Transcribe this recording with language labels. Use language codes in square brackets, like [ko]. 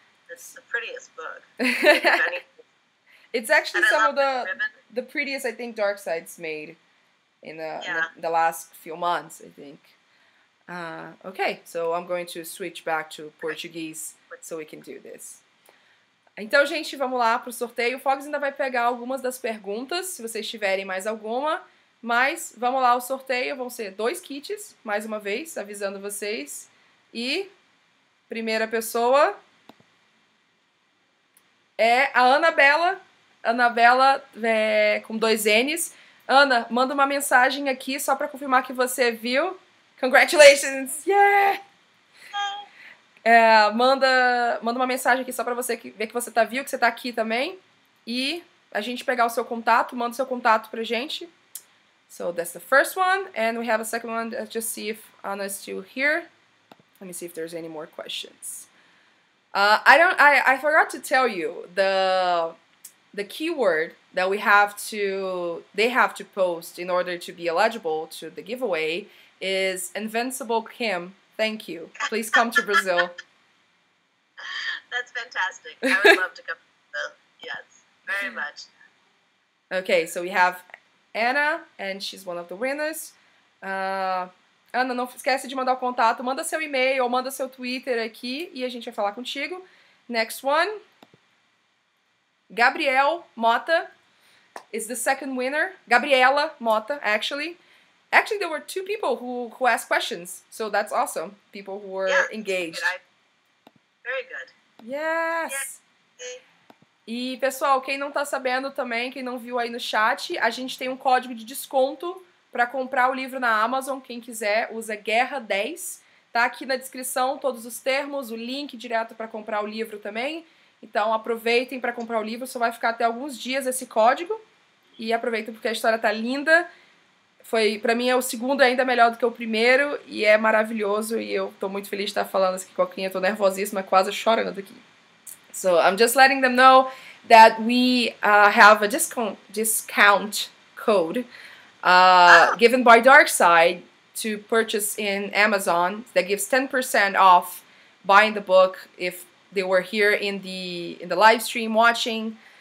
[en] It's the prettiest book. It's actually some of the prettiest, I think, Darkside's made in the last few months, I think. Okay, so I'm going to switch back to Portuguese so we can do this. [pt] Então, gente, vamos lá pro sorteio. O Fox ainda vai pegar algumas das perguntas, se vocês tiverem mais alguma. Mas vamos lá, o sorteio vão ser 2 kits, mais uma vez, avisando vocês. E primeira pessoa é a Anabela. Anabela com 2 N's. Ana, manda uma mensagem aqui só para confirmar que você viu. [en] Congratulations! Yeah! [pt] Manda uma mensagem aqui só pra você ver que você viu, que você tá aqui também. E a gente pegar o seu contato, manda o seu contato pra gente. [en] So that's the first one. And we have a second one. Let's just see if Anna's still here. Let me see if there's any more questions. I forgot to tell you the keyword that they have to post in order to be eligible to the giveaway is Invincible Kim. Thank you. Please come to Brazil. That's fantastic. I would love to come to Brazil. Yes, very much. Okay, so we have Anna, and she's one of the winners. [pt] Ana, não esquece de mandar o contato. Manda seu e-mail ou manda seu Twitter aqui e a gente vai falar contigo. [en] Next one. Gabriel Mota is the second winner. Gabriela Mota, actually. Actually, there were 2 people who asked questions, so that's awesome. People who were engaged. Very good. Yes! [pt] E, pessoal, quem não tá sabendo também, quem não viu aí no chat, a gente tem um código de desconto para comprar o livro na Amazon. Quem quiser, usa Guerra 10. Tá aqui na descrição todos os termos, o link direto para comprar o livro também. Então aproveitem para comprar o livro, só vai ficar até alguns dias esse código. E aproveitem porque a história tá linda. Pra mim é o segundo ainda melhor do que o primeiro e é maravilhoso e eu tô muito feliz de estar falando isso aqui com a Coquinha, tô nervosíssima, quase chorando aqui. [en] So I'm just letting them know that we have a discount code given by Darkside to purchase in Amazon that gives 10% off buying the book if they were here in the live stream watching.